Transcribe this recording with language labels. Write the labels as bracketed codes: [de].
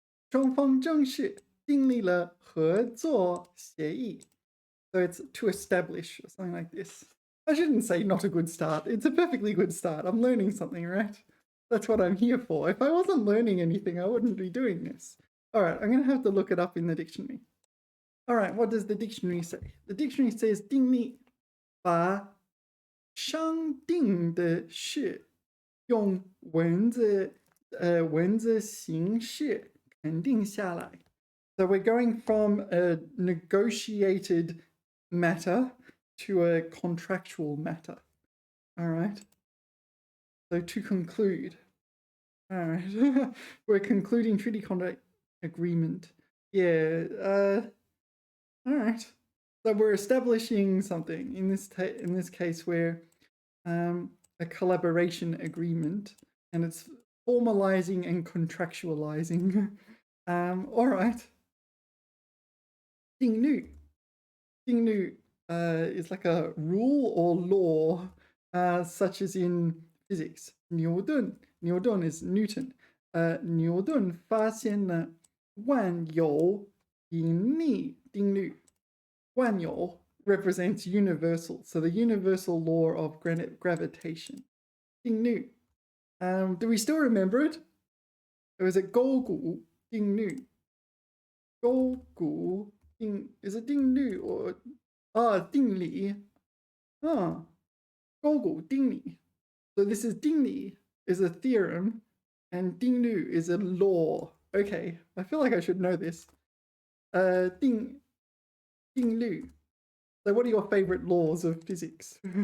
[zh] 双方正式订立了合作协议. [en] So it's to establish or something like this. I shouldn't say not a good start. It's a perfectly good start. I'm learning something, right? That's what I'm here for. If I wasn't learning anything, I wouldn't be doing this. All right, I'm going to have to look it up in the dictionary. All right, what does the dictionary say? The dictionary says [zh] 订立把商定的事用文字形式肯定下来. [en] So we're going from a negotiated matter to a contractual matter. All right. So to conclude. All right. We're concluding treaty contract agreement. Yeah. All right. So we're establishing something. In this case, we're a collaboration agreement, and it's formalizing and contractualizing. All right. 定律. 定律 is like a rule or law, such as in physics. Newton is Newton. [zh] 牛顿发现了万有引力定律. [en] 万有 represents universal, so the universal law of gravitation. 定律. Do we still remember it? Or is it 勾股定律? 勾股定 is it 定律 or 定理? [zh] 勾股定理. [en] So this is 定理 is a theorem, and 定律 is a law. Okay, I feel like I should know this. [zh] 定律. [en] So what are your favorite laws of physics?